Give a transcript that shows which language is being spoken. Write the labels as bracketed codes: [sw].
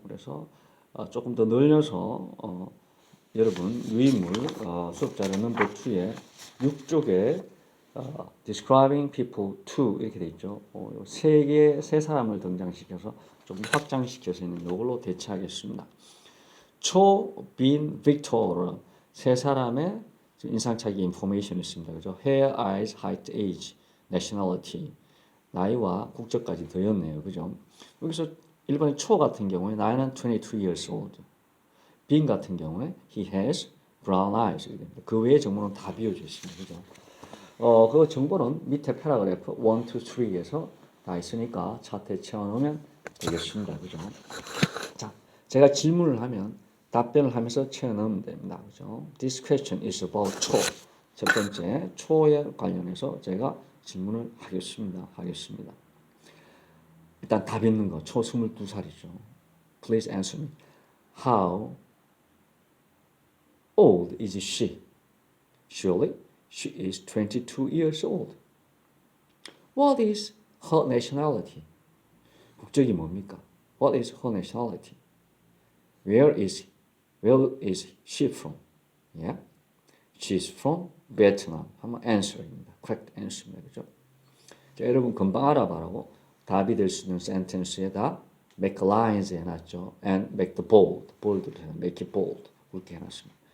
[ko] 그래서 조금 더 늘려서 여러분 유인물 수업자료 넘버 2에 6쪽에 describing people to 이렇게 돼 있죠. 세 사람을 등장시켜서 좀 확장시켜서 있는 이걸로 대체하겠습니다. 초, 빈, 빅토르 세 사람의 인상착의 인포메이션이 있습니다. 그죠? [en] Hair, eyes, height, age, nationality. [ko] 나이와 국적까지 더였네요. 그죠? 여기서 1번의 초 같은 경우에 나이는 [en] 22 years old. [ko] 빈 같은 경우에 [en] he has brown eyes. [ko] 그 외의 정보는 다 비워져 있습니다. 그죠? 그 정보는 밑에 패러그래프 1, 2, 3에서 다 있으니까 차트에 채워놓으면 되겠습니다. 그죠? 자, 제가 질문을 하면 답변을 하면서 채워넣으면 됩니다. 그죠? [en] This question is about 초. [ko] 첫 번째, 초에 관련해서 제가 질문을 하겠습니다. 일단 답 있는 거, 초 22살이죠. [en] Please answer me. How old is she? Surely she is 22 years old. What is her nationality? [ko] 국적이 뭡니까? [en] What is her nationality? Where is she from? Yeah, she's from Vietnam. [ko] 한번 answer입니다. [en] correct answer [ko] 입니다. 그죠? 자, 여러분 금방 알아봐라고 답이 될 수 있는 sentence에다 [en] make lines [ko] 해놨죠. [en] and make the bold를 해서 make it bold [ko] 그렇게 해놨습니다.